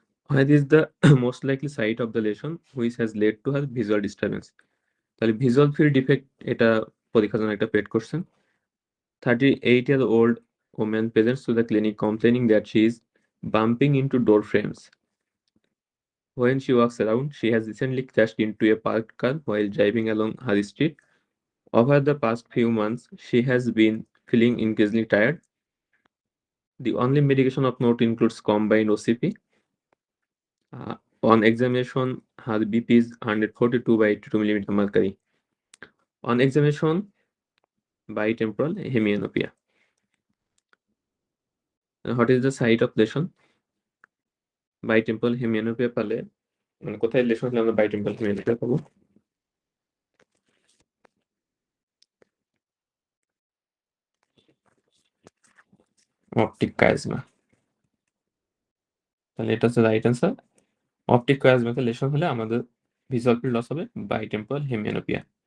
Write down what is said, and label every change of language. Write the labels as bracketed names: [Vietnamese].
[English] Where is the most likely site of the lesion which has led to her visual disturbance? [Bangla] তাহলে visual field defect এটা পরীক্ষার জন্য একটা paid question. [English] 38-year-old woman presents to the clinic complaining that she is bumping into door frames. When she walks around, she has recently crashed into a parked car while driving along her street. Over the past few months, she has been feeling increasingly tired. The only medication of note includes combined OCP. On examination, her BP is 142 by 82 millimeter mercury. On examination, bitemporal hemianopia. What is the site of lesion? [Bangla] Bitemporal hemianopia পেলে মানে কোথায় lesson হলে আমরা bitemporal hemianopia পাবো? Optic কাইজমা। তাহলে এটা হচ্ছে right answer. Optic কাইজমাতে lesson হলে আমাদের ভিজুয়াল ফিল্ড লস হবে bitemporal hemianopia।